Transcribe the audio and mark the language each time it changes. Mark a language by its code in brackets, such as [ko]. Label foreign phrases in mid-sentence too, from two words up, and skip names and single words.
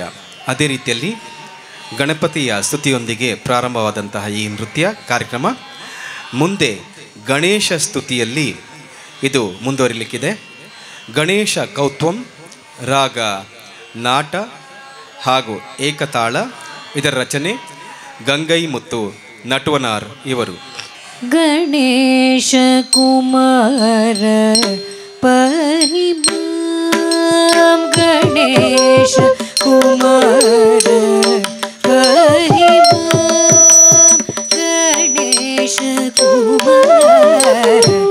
[kn] ಅದೇ ರೀತಿಯಲ್ಲಿ ಗಣಪತಿಯ ಸ್ತುತಿಯೊಂದಿಗೆ ಪ್ರಾರಂಭವಾದಂತಹ ಈ ನೃತ್ಯ ಕಾರ್ಯಕ್ರಮ ಮುಂದೆ ಗಣೇಶ ಸ್ತುತಿಯಲ್ಲಿ ಇದು ಮುಂದುವರಿಲಿಕ್ಕಿದೆ. ಗಣೇಶ ಕೌತ್ವಂ ರಾಗ ನಾಟ ಹಾಗೂ ಏಕತಾಳ ಇದರ ರಚನೆ ಗಂಗೈ ಮತ್ತು ನಟವನಾರ್ ಇವರು. [sa] ಗಣೇಶ ಕುಮಾರ ಪಹಿಮಾಂ ಗಣೇಶ ಕುಮಾರ ಪಹಿಮಾಂ ಗಣೇಶ ಕುಮಾರ